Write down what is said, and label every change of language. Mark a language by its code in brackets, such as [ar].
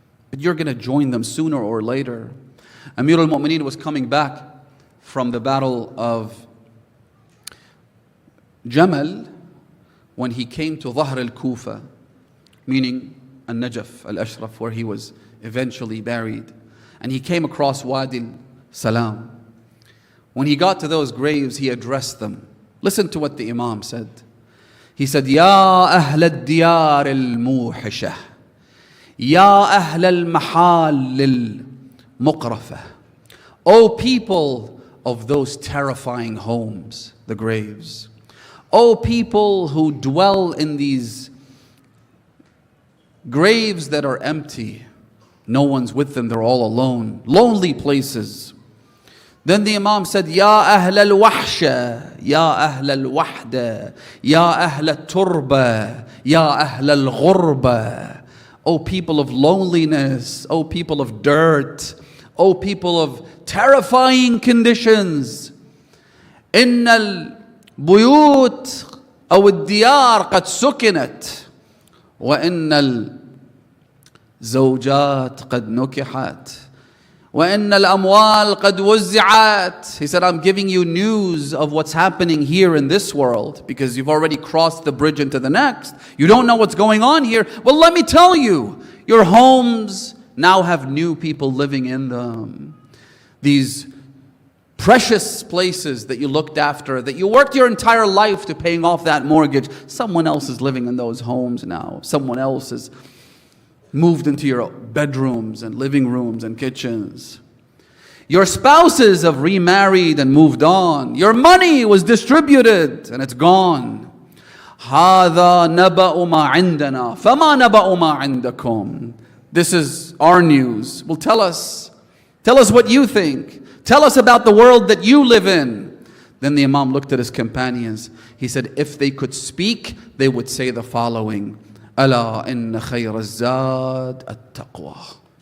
[en] But you're going to join them sooner or later. Amir al-Mu'mineen was coming back from the battle of Jamal when he came to Dhahr al-Kufa, meaning al-Najaf, al-Ashraf, where he was eventually buried. And he came across Wadi al-Salam. When he got to those graves, he addressed them. Listen to what the Imam said. He said, [ar] يا أهل الديار الموحشة يا أهل المحال المقرفة. [en] O people of those terrifying homes, the graves. O people who dwell in these graves that are empty. No one's with them, they're all alone. Lonely places. Then the Imam said, [ar] يا أهل الوحشة يا أهل الوحدة يا أهل التربة يا أهل الغربة. [en] O people of loneliness, O people of dirt, O people of terrifying conditions. [ar] إن البيوت أو الديار قد سكنت وإن الزوجات قد نكحت وَإِنَّ الْأَمْوَالِ قَدْ وُزِّعَتْ. [en] He said, I'm giving you news of what's happening here in this world because you've already crossed the bridge into the next. You don't know what's going on here. Well, let me tell you, your homes now have new people living in them. These precious places that you looked after, that you worked your entire life to paying off that mortgage, someone else is living in those homes now. Someone else is moved into your bedrooms and living rooms and kitchens. Your spouses have remarried and moved on. Your money was distributed and it's gone. [ar] هذا نبأ ما عندنا فما نبأ ما عندكم. [en] This is our news. Well, tell us what you think. Tell us about the world that you live in. Then the Imam looked at his companions. He said, if they could speak, they would say the following. [ar] ألا إن خير الزاد التقوى.